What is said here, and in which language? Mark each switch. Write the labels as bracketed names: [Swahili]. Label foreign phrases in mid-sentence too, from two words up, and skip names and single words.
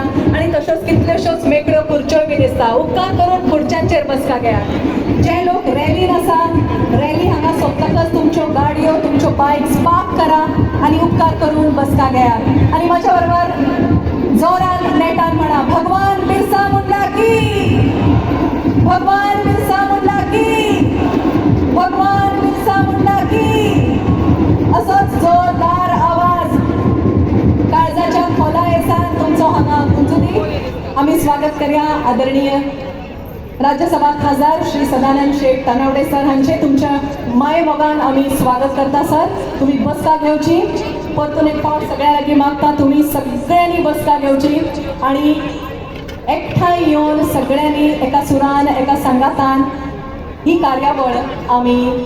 [Konkani] आणि तश्योच कितल्योश्योच मेकळ्यो खुर्च्यो बी दिसता उपकार करून खुर्च्यांचेर बसका घेयात जे लोक रॅलीन आसा रॅली हांगा सोंपतकच तुमच्यो गाडयो तुमच्यो बायक्स पार्क करा आणि उपकार करून बसका घेयात आणि म्हाज्या बरोबर जोरान नेटान म्हणा भगवान बिरसा मुंडा की भगवान बिरसा मुंडा की भगवान बिरसा मुंडा की असोच जोरदार आवाज काळजाच्या खोलायेसान तुमचो हांगा गुंजुनी आमी स्वागत करया आदरणीय राज्यसभा खासदार श्री सदानंद शेठ तानावडे सर हांचे तुमच्या माय मोगान आमी स्वागत करता सर तुम्ही बसका घेवची परतून एक फावट सगळ्या लागीं मागता तुम्ही सगळ्यांनी बसका घेवची आणि एकठांय येवन सगळ्यांनी एका सुरान एका संगातान ही कार्यावळ आमी